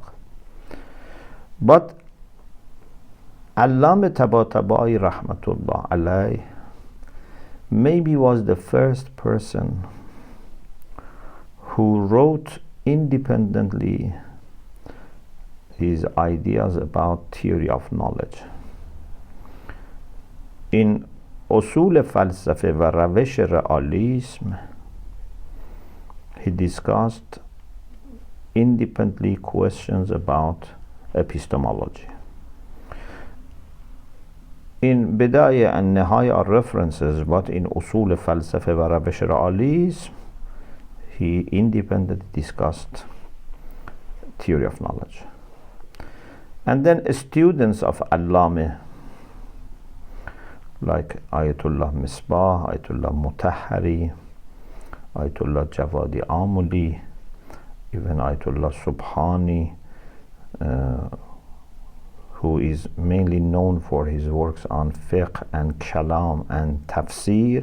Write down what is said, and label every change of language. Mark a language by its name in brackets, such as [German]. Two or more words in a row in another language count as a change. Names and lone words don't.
[English] But Allama Tabatabai [Arabic] رحمة الله عليه [English] maybe was the first person who wrote independently his ideas about theory of knowledge. In اصول فلسفه و روش realism, he discussed independently questions about epistemology. In بداية and نهاية are references, but in اصول فلسفه و روش realism, he independently discussed theory of knowledge. And then students of Allama like Ayatollah Misbah, Ayatollah Mutahhari, Ayatollah Javadi Amuli, even Ayatollah Subhani, who is mainly known for his works on fiqh and kalam and tafsir.